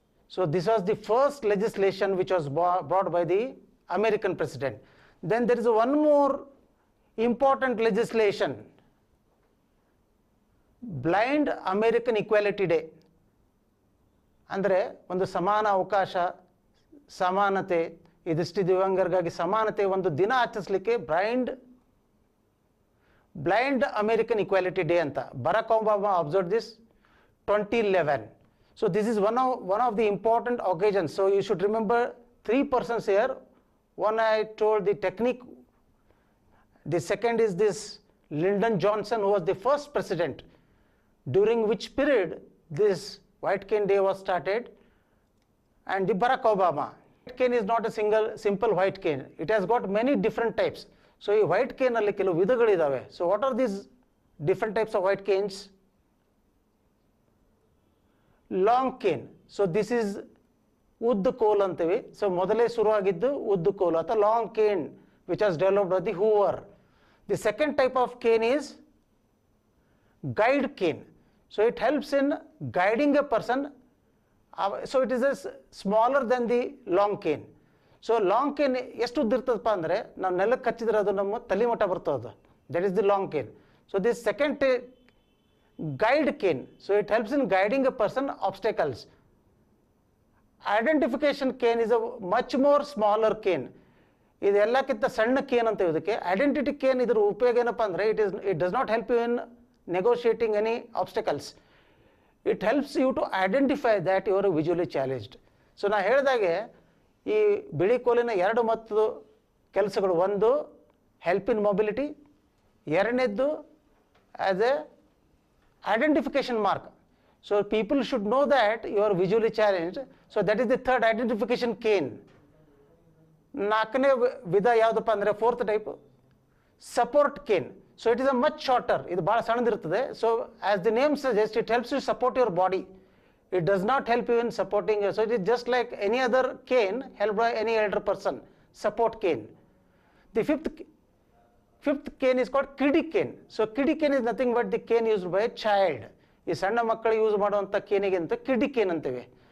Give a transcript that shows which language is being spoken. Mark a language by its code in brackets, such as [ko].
[en] So this was the first legislation which was brought by the American president. Then there is one more important legislation, Blind American Equality Day. [kn] ಅಂದರೆ ಒಂದು ಸಮಾನ ಅವಕಾಶ, ಸಮಾನತೆ, ಈ ದೃಷ್ಟಿ ದಿವ್ಯಾಂಗರಿಗಾಗಿ ಸಮಾನತೆ ಒಂದು ದಿನ ಆಚರಿಸಲಿಕ್ಕೆ ಬ್ಲೈಂಡ್ ಅಮೇರಿಕನ್ ಇಕ್ವಾಲಿಟಿ ಡೇ ಅಂತ Barack Obama [en] observe this [kn] 2011. [en] So this is one of the important occasions. So you should remember 3 persons here. One I told the technique. The second is this Lyndon Johnson, who was the first president, during which period this White Cane Day was started, and the Barack Obama. White cane is not a simple white cane. It has got many different types. [kn] So ಈ white cane ಅಲ್ಲಿ ಕೆಲವು ವಿಧಗಳಿದಾವೆ. [en] So what are these different types of white canes? Long cane. So this is [kn] ಉದ್ದು ಕೋಲ್ ಅಂತೀವಿ. [en] so [kn] ಮೊದಲೇ ಶುರುವಾಗಿದ್ದು ಉದ್ದು ಕೋಲು ಅಥವಾ [en] Long cane which was developed by the Hoover. The second type of cane is guide cane. So it helps in guiding a person. So it is a smaller then the long cane. [kn] So long Kane ಎಷ್ಟು ಉದ್ದ ಇರ್ತದಪ್ಪ ಅಂದರೆ ನಾವು ನೆಲಕ್ಕೆ ಹಚ್ಚಿದ್ರೆ ಅದು ನಮ್ಮ ತಲೆ ಮಟ್ಟ ಬರ್ತದೆ. [en] That is the long cane. So this second guide cane. So it helps in guiding a person obstacles. Identification cane is a much more smaller cane. [kn] ಇದೆಲ್ಲಕ್ಕಿಂತ ಸಣ್ಣ ಕೇನ್ ಅಂತ ಇದಕ್ಕೆ. [en] identity cane [kn] ಇದ್ರ ಉಪಯೋಗ ಏನಪ್ಪ ಅಂದರೆ [en] It does not help you in negotiating any obstacles. It helps you to identify that you are visually challenged. So [kn] ನಾ ಹೇಳಿದಾಗೆ ಈ ಬಿಳಿ ಕೋಲಿನ 2 ಮತ್ತದು ಕೆಲಸಗಳು. [en] ಒಂದು help in mobility, ಎರಡನೇದ್ದು as a identification mark. So people should know that you are visually challenged. So that is the third identification cane. [kn] ನಾಲ್ಕನೇ ವಿಧ ಯಾವುದಪ್ಪ ಅಂದರೆ [en] Fourth type support cane. So it is a much shorter. [kn] ಇದು ಭಾಳ ಸಣ್ಣದಿರ್ತದೆ. [en] So as the name suggest it helps you support your body. It does not help you in supporting. So it is just like any other cane help by any elder person. Support cane. The fifth cane is called kiddie cane. So kiddie cane is nothing but the cane used by a child. [kn] ಈ ಸಣ್ಣ ಮಕ್ಕಳು use ಮಾಡುವಂಥ ಕೇನಿಗೆ ಅಂತ ಕಿಡ್ಡಿ Kane ಅಂತೀವಿ.